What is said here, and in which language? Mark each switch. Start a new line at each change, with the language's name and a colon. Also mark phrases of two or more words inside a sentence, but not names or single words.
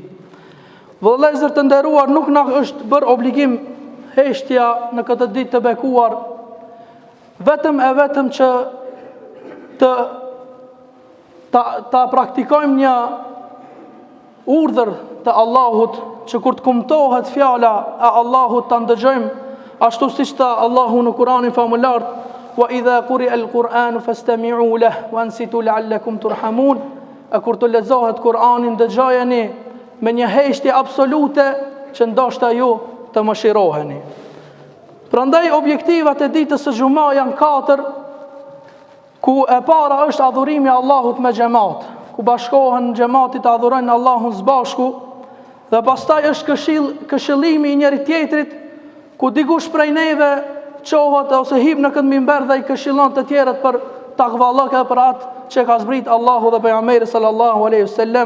Albanian: Vëllezër të nderuar, nuk na është bërë obligim heshtja në këtë ditë të bekuar, vetëm e vetëm që ta praktikojmë një urdhër të Allahut, që kur të kumtohet fjala e Allahut ta ndëgjojmë, ashtu siç tha Allahu në Kur'anin famullar,
Arabic: وإذا قرئ القرآن فاستمعوا له وأنصتوا لعلكم ترحمون,
Albanian: e kur të lexohet Kur'ani ndëgjojeni me një heshtje absolute që ndoshta ju të mëshiroheni. Prandaj objektivat e ditës së Xuma janë 4, ku e para është adhurimi Allahut me xhamat, ku bashkohen xhamati të adhurojnë Allahun së bashku, dhe pastaj është këshillimi i njëri tjetrit, ku dikush prej neve qohet ose hip në këtë minber dhe i këshillon të tjerët për takvallëk e për atë që ka zbrit Allahu dhe pejgamberi
Arabic: صلى الله عليه وسلم.